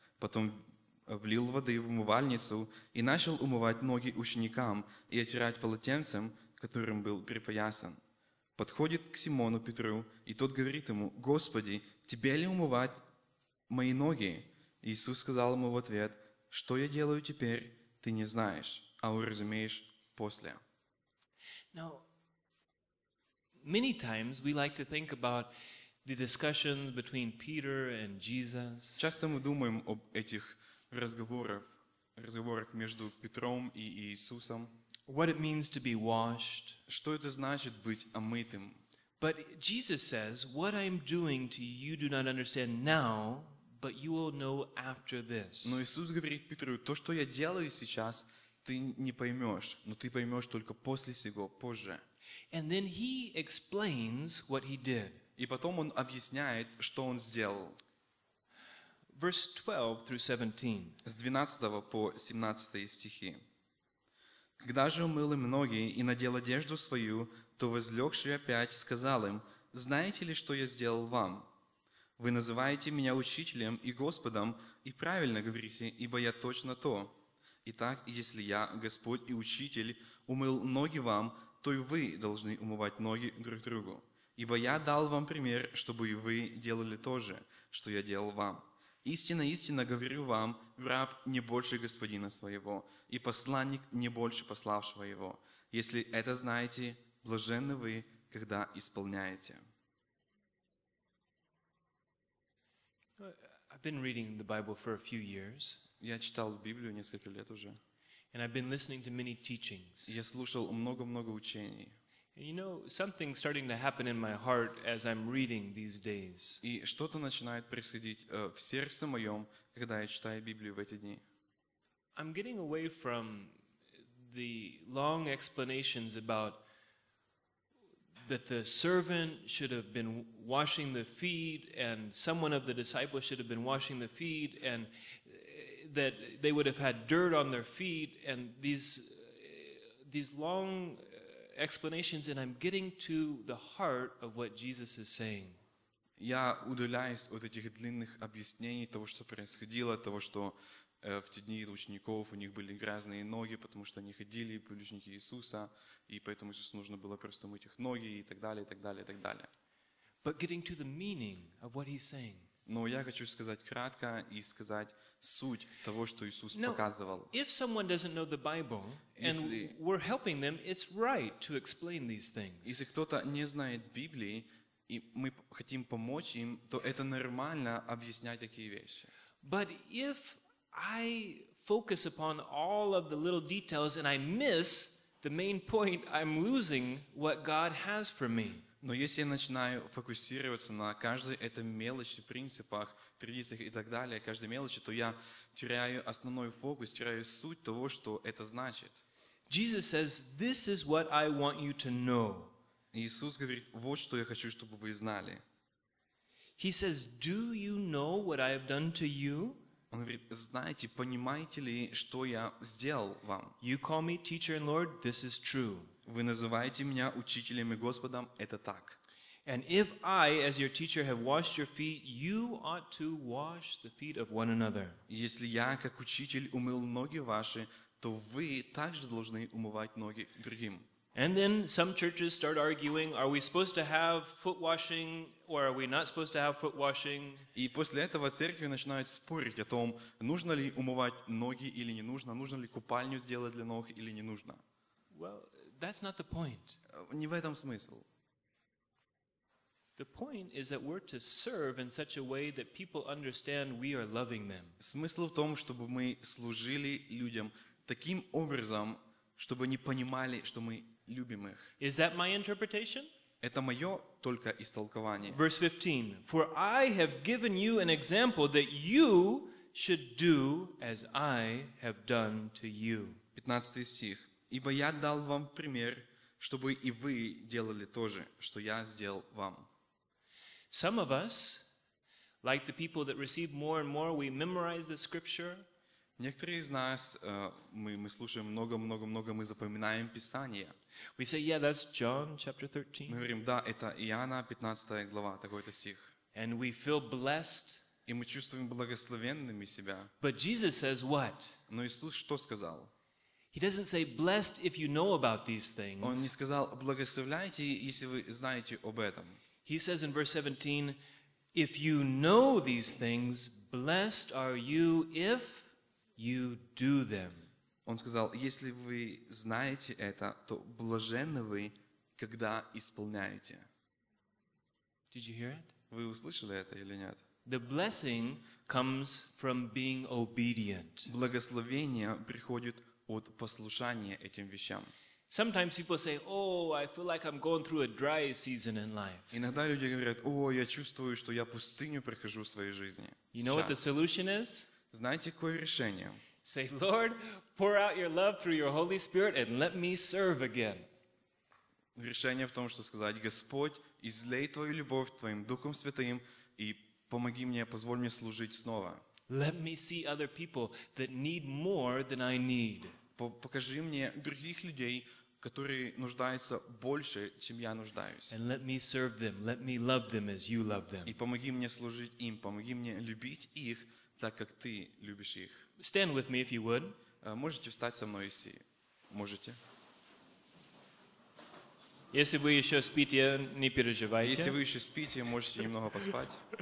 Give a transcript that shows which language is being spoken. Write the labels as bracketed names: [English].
[Russian] Потом влил воды в умывальницу и начал умывать ноги ученикам и отирать полотенцем, которым был припоясан. Подходит к Симону Петру, и тот говорит ему, «Господи, тебе ли умывать мои ноги?» Иисус сказал ему в ответ, «Что я делаю теперь, ты не знаешь, а уразумеешь после». [English] Now, many times we like to think about the discussions between Peter and Jesus. [Russian] Часто мы думаем об этих разговорах между Петром и Иисусом. [English] What it means to be washed. [Russian] Что это значит быть омытым? [English] But Jesus says, what I'm doing to you do not understand now, but you will know after this. [Russian] Но Иисус говорит Петру, то, что я делаю сейчас, ты не поймешь, но ты поймешь только после сего, позже. [English] And then he explains what he did. [Russian] И потом он объясняет, что он сделал. [English] Verse 12 through 17. [Russian] С 12 по 17 стихи. Когда же умыл им ноги и надел одежду свою, то возлегший опять сказал им, «Знаете ли, что я сделал вам? Вы называете меня учителем и Господом, и правильно говорите, ибо я точно то. Итак, если я, Господь и Учитель, умыл ноги вам, то и вы должны умывать ноги друг другу. Ибо я дал вам пример, чтобы и вы делали то же, что я делал вам. Истинно, истинно говорю вам, раб не больше господина своего, и посланник не больше пославшего его. Если это знаете, блаженны вы, когда исполняете». [English] I've been reading the Bible for a few years. [Russian] Я читал Библию несколько лет уже. [English] And I've been listening to many teachings. [Russian] Я слушал много-много учений. [English] And you know, something's starting to happen in my heart as I'm reading these days. [Russian] И что-то начинает происходить в сердце моем, когда я читаю Библию в эти дни. [English] I'm getting away from the long explanations about that the servant should have been washing the feet and someone of the disciples should have been washing the feet and that they would have had dirt on their feet and these long explanations, and I'm getting to the heart of what Jesus is saying. [Russian] Я удаляюсь от этих длинных объяснений того, что происходило, того, что в те дни учеников у них были грязные ноги, потому что они ходили по ученики Иисуса, и поэтому Иисусу нужно было просто мыть их ноги, и так далее, и так далее, и так далее. [English] But getting to the meaning of what he's saying. [Russian] Но я хочу сказать кратко и сказать суть того, что Иисус показывал. [English] If someone doesn't know the Bible, and we're helping them, it's right to explain these things. [Russian] Если кто-то не знает Библии, и мы хотим помочь им, то это нормально объяснять такие вещи. [English] But if I focus upon all of the little details and I miss the main point, I'm losing what God has for me. [Russian] Но если я начинаю фокусироваться на каждой этой мелочи, принципах, традициях и так далее, каждой мелочи, то я теряю основной фокус, теряю суть того, что это значит. [English] Jesus says, "This is what I want you to know." [Russian] Иисус говорит: "Вот что я хочу, чтобы вы знали." [English] He says, "Do you know what I have done to you?" [Russian] Он говорит: «Знаете, понимаете ли, что я сделал вам?» [English] You call me teacher and Lord, this is true. [Russian] Вы называете меня учителем и Господом, это так. [English] And if I, as your teacher, have washed your feet, you ought to wash the feet of one another. [Russian] Если я, как учитель, умыл ноги ваши, то вы также должны умывать ноги другим. [English] And then some churches start arguing, are we supposed to have foot washing or are we not supposed to have foot washing? [Russian] И после этого церкви начинают спорить о том, нужно ли умывать ноги или не нужно, нужно ли купальню сделать для ног или не нужно. [English] Well, that's not the point. [Russian] Не в этом смысл. [English] The point is that we're to serve in such a way that people understand we are loving them. [Russian] Смысл в том, чтобы мы служили людям таким образом, чтобы они понимали, что мы любим их. [English] Is that my interpretation? [Russian] Это мое только истолкование. [English] Verse 15. For I have given you an example that you should do as I have done to you. [Russian] 15 стих. Ибо я дал вам пример, чтобы и вы делали то же, что я сделал вам. [English] Some of us, like the people that receive more and more, we memorize the scripture. [Russian] Некоторые из нас, мы слушаем много-много-много, мы запоминаем Писание. [English] We say, yeah, that's John chapter 13. [Russian] Мы говорим, да, это Иоанна, 15 глава, такой-то стих. [English] And we feel blessed. [Russian] И мы чувствуем благословенными себя. [English] But Jesus says what? [Russian] Но Иисус что сказал? [English] He doesn't say, blessed if you know about these things. [Russian] Он не сказал, благословляйте, если вы знаете об этом. [English] He says in verse 17, if you know these things, blessed are you if you do them. [Russian] Он сказал: если вы знаете это, то блаженны вы, когда исполняете. [English] Did you hear it? [Russian] Вы услышали это или нет? [English] The blessing comes from being obedient. [Russian] Благословение приходит от послушания этим вещам. [English] Sometimes people say, "Oh, I feel like I'm going through a dry season in life." [Russian] Иногда люди говорят: "О, я чувствую, что я пустыню прохожу в своей жизни." [English] You know what the solution is? [Russian] Знаете, какое решение? [English] Say, Lord, pour out your love through your Holy Spirit and let me serve again. [Russian] Решение в том, что сказать: Господь, излей твою любовь твоим Духом Святым и помоги мне, позволь мне служить снова. [English] Let me see other people that need more than I need. [Russian] Покажи мне других людей, которые нуждаются больше, чем я нуждаюсь. [English] And let me serve them, let me love them as you love them. [Russian] И помоги мне служить им, помоги мне любить их так, как ты любишь их. [English] Stand with me if you would. [Russian] Можете встать со мной, если можете. Если вы еще спите, не переживайте. Если вы еще спите, можете немного поспать.